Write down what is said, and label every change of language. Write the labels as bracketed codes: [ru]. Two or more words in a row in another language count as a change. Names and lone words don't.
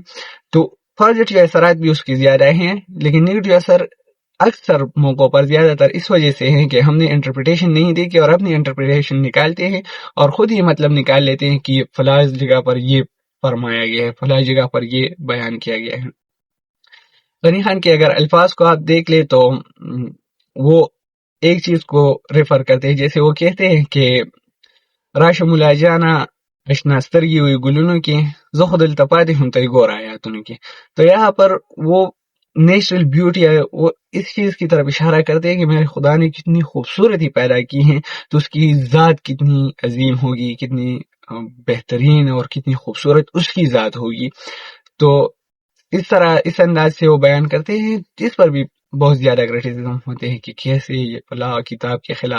[ur] تو پازیٹیو اثرات بھی اس کی زیادہ ہیں، لیکن نیگیٹو اثر اکثر موقعوں پر زیادہ تر اس وجہ سے ہے کہ ہم نے انٹرپریٹیشن نہیں دیکھی اور اپنی انٹرپریٹیشن نکالتے ہیں اور خود ہی مطلب نکال لیتے ہیں کہ فلاں جگہ پر یہ فرمایا گیا ہے، فلاں جگہ پر یہ بیان کیا گیا ہے۔ غنی خان کے اگر الفاظ کو آپ دیکھ لیں تو وہ ایک چیز کو ریفر کرتے ہیں، جیسے وہ کہتے ہیں کہ [ps] راش ملا جانا اشنا سترګې وي ګلونو کې، زه خو دلته پاتې هم ته یې ګوره آیاتونو کې. [ur] تو یہاں پر وہ [en] natural beauty [ur] ہے، وہ اس چیز کی طرف اشارہ کرتے ہیں کہ میرے خدا نے کتنی خوبصورتی پیدا کی ہے، تو اس کی ذات کتنی عظیم ہوگی، کتنی بہترین اور کتنی خوبصورت اس کی ذات ہوگی. تو اس طرح اس انداز سے وہ بیان کرتے ہیں، جس پر بھی بہت زیادہ کرٹیسزم ہوتے ہیں کہ کیسے یہ فلاں کتاب کے خلاف.